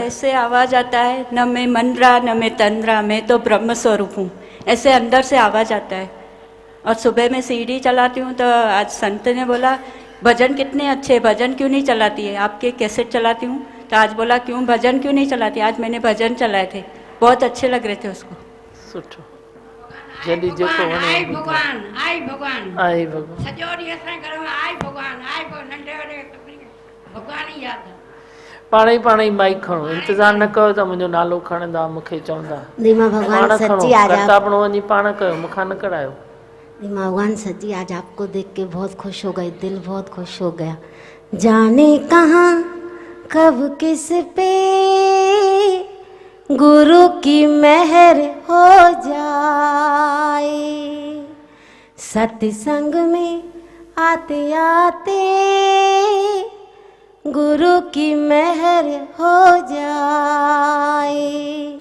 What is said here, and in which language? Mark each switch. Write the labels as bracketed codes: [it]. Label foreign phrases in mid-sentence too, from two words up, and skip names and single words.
[hi] ऐसे आवाज आता है, न मैं मंद्रा न मैं तंद्रा, मैं तो ब्रह्म स्वरूप हूँ, ऐसे अंदर से आवाज आता है। और सुबह में सीढ़ी चलाती हूँ तो आज संत ने बोला भजन कितने अच्छे, भजन क्यों नहीं चलाती है, आपके कैसेट चलाती हूँ। तो आज बोला क्यों भजन क्यों नहीं चलाती, आज मैंने भजन चलाए थे, बहुत अच्छे लग रहे थे उसको। [sd] सुठो। जल्दी जेको वणे आई भगवान आई भगवान आई भगवान। सॼो ॾींहुं असांजे घर में आई भगवान नंढे वॾे भगवान ई यादि आहे। पाण ई माइक खणो, इंतज़ार न कयो त मुंहिंजो नालो खणंदा मूंखे चवंदा। [hi] धीमा भगवान [sd] पाण खणो, [hi] सच्ची आज [sd] करतापणो वञी पाण कयो, मूंखां न करायो। [hi] धीमा भगवान सच्ची आज आपको देख के बहुत खुश हो गए, दिल बहुत खुश हो गया। जाने कहाँ कब किस पे गुरु की मेहर हो जाए, सत्संग में आते आते गुरु की मेहर हो जाए।